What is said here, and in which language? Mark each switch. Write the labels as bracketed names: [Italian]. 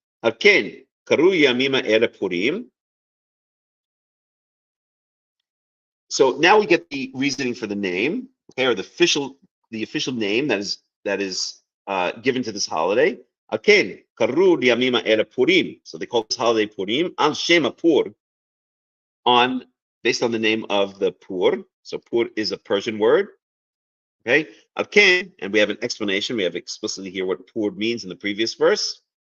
[Hebrew] על כן, קראו ימים האלה פורים. [English] So now we get the reasoning for the name, okay, or the official name that is given to this holiday. [Hebrew] על כן, קראו לימים האלה פורים. [English] So they call this holiday Purim, [Hebrew] על שם הפור, [English] based on the name of the Pur. So Pur is a Persian word. Okay, [Hebrew] al ken, [English] and we have an explanation. We have explicitly here what Pur means in the previous verse.